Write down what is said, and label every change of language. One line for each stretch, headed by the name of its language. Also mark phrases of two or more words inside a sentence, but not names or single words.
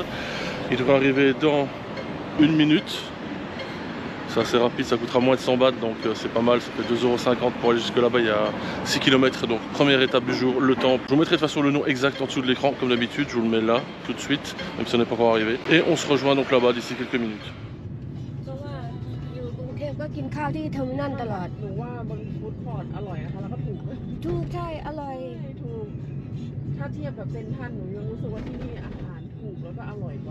French: Il devrait arriver dans 1 minute, c'est assez rapide, ça coûtera moins de 100 bahts, donc c'est pas mal, ça fait 2,50 € pour aller jusque là-bas, il y a 6 km, donc première étape du jour, le temple. Je vous mettrai de toute façon le nom exact en dessous de l'écran, comme d'habitude, je vous le mets là, tout de suite, même si on n'est pas encore arrivé. Et on se rejoint donc là-bas d'ici quelques minutes.
Thai: ก็กินข้าวที่เทอร์มินัลตลอด หนูว่าบนฟู้ดคอร์ทอร่อยนะคะแล้วก็ถูก ถูกใช่อร่อย ถูกถ้าเทียบกับเซ็นทรัลหนูยังรู้สึกว่าที่นี่อาหารถูกแล้วก็อร่อยกว่า